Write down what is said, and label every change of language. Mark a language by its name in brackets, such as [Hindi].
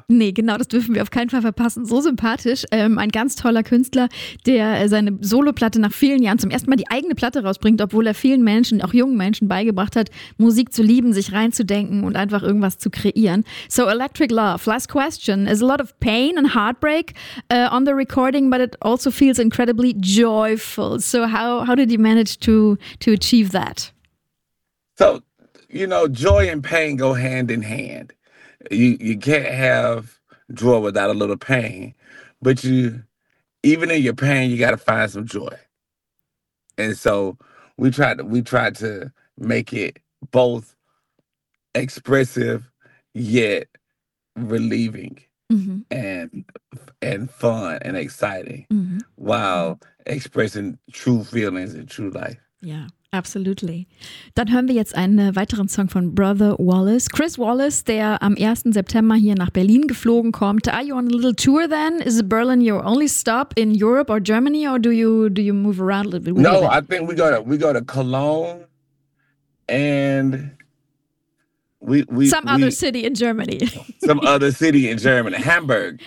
[German] Nee, genau, das dürfen wir auf keinen Fall verpassen. So sympathisch. Ein ganz toller Künstler, der seine Soloplatte nach vielen Jahren zum ersten Mal die eigene Platte rausbringt, obwohl er vielen Menschen, auch jungen Menschen, beigebracht hat, Musik zu lieben, sich reinzudenken und einfach irgendwas zu kreieren. [English] So, Electric Love, last question. There's a lot of pain and heartbreak on the recording, but it also feels incredibly joyful. So how did you manage to achieve that? So, you know, joy and pain go hand in hand. You can't have joy without a little pain. But you, even in your pain, you got to find some joy. And so we tried to make it both expressive yet relieving and fun and exciting while expressing true feelings and true life. Yeah. Absolutely. [German] Dann hören wir jetzt einen weiteren Song von Brother Wallace. Chris Wallace, der am 1. September hier nach Berlin geflogen kommt. [English] Are you on a little tour then? Is Berlin your only stop in Europe or Germany, or do you move around a little bit? No, I think we go to Cologne and other city in Germany. Some other city in Germany. Hamburg.